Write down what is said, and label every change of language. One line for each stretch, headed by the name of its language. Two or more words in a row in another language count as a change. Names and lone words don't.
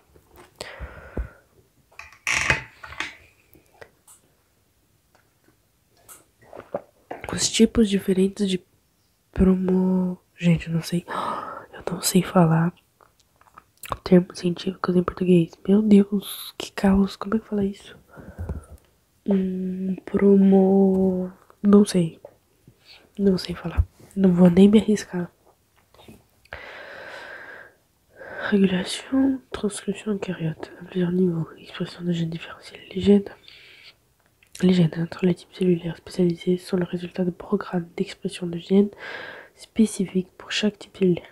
Portuguese: Os tipos diferentes de Gente, eu não sei. Eu não sei falar termos científicos em português. Meu Deus, que caos. Como é que fala isso? Não sei. Não sei falar. Não vou nem me arriscar.
French: Régulation, transcription eucaryote à plusieurs niveaux. Expression de gènes différentiels. Les gènes entre les types cellulaires spécialisés sont le résultat de programmes d'expression de gènes spécifiques pour chaque type cellulaire.